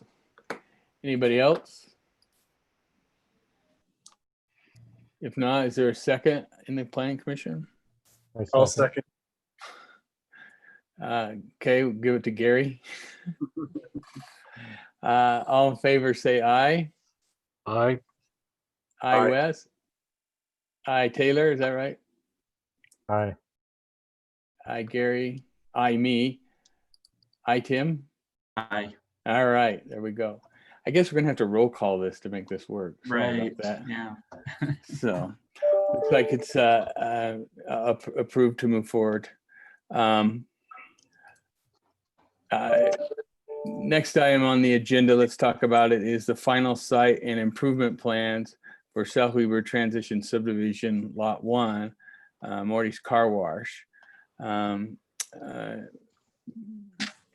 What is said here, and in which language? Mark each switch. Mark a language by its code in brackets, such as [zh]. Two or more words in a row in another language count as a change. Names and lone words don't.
[en] Anybody else? If not, is there a second in the planning commission? I'll second. Okay, we'll give it to Gary. All in favor, say aye. Aye. Aye, Wes. Aye, Taylor, is that right? Aye. Aye, Gary. Aye, me. Aye, Tim. Aye. All right, there we go. I guess we're gonna have to roll call this to make this work. Sorry Right. about that. Yeah. So looks like it's approved to move forward. Next item on the agenda, let's talk about it, is the final site and improvement plans for South Weaver Transition Subdivision Lot 1, Morty's Car Wash.